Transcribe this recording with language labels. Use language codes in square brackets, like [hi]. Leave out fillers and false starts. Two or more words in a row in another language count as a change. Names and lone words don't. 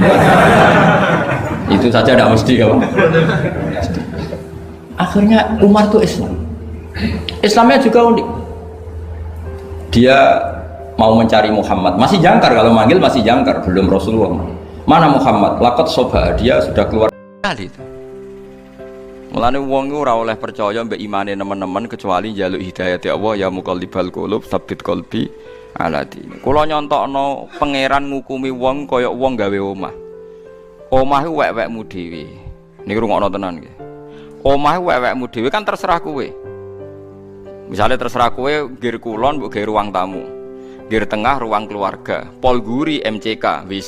[id] Itu saja tidak mesti ya. Akhirnya Umar itu Islam. Islamnya juga unik. Dia mau mencari Muhammad, masih jangkar, kalau manggil masih jangkar, belum Rasulullah. Mana Muhammad? Lakot soba, dia sudah keluar kali itu. [jv] Mulane wong ora oleh percaya mbek imane nemen-nemen kecuali njaluk hidayah [ar] يا الله يا مقلب القلوب ثبت قلبي على ديني. [jv] Kula nyontokno pangeran ngukumi wong kaya wong gawe omah. Omah iku wek-wekmu dhewe. Niki rungokno tenan nggih. Omah iku wek-wekmu dhewe kan terserah kowe. Misalnya terserah kowe ngger kulon mbok gawe ruang tamu. Ngger tengah ruang keluarga, pol guri MCK WC.